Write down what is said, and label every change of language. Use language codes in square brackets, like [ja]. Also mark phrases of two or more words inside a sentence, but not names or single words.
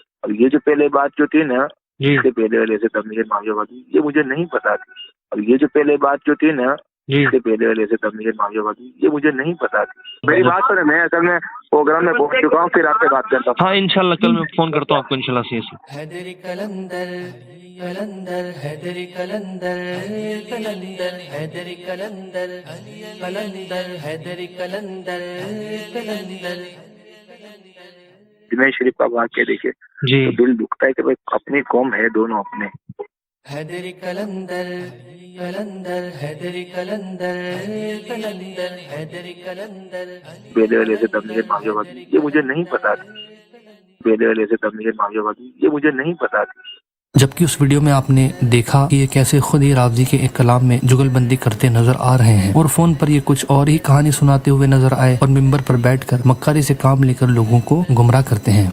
[hi] अब ये जो पहले बात जो थी ना इसके पहले वाले से तमीर मुआविया वाली, ये मुझे नहीं पता थी। अब ये जो पहले बात जो थी ना इसके पहले वाले से तमीर मुआविया वाली, ये मुझे नहीं पता थी। मेरी बात तो मैं असल में प्रोग्राम में पहुंच चुका हूँ, फिर आपसे बात करता हूँ। हाँ इंशाल्लाह कल मैं फोन करता हूँ आपको इंशाल्लाह से। हैदरी कलंदर कलंदर हैदरी कलंदर कलंदर हैदरी कलंदर कलंदर हैदरी कलंदर कलंदर। अजमेर शरीफ का वाक़या देखिए तो दिल दुखता है कि भाई अपनी कौम है दोनों अपने। हैदरी कलंदर कलंदर हैदरी कलंदर कलंदर हैदरी कलंदर। पहले वाले से तमीर मुआविया वाली, ये मुझे नहीं पता थी। पहले वाले से तमीर मुआविया वाली, ये मुझे नहीं पता थी। जबकि उस वीडियो में आपने देखा कि ये कैसे खुद ही रावजी के एक कलाम में जुगलबंदी करते नजर आ रहे हैं और फोन पर ये कुछ और ही कहानी सुनाते हुए नजर आए और मिंबर पर बैठकर मक्कारी से काम लेकर लोगों को गुमराह करते हैं।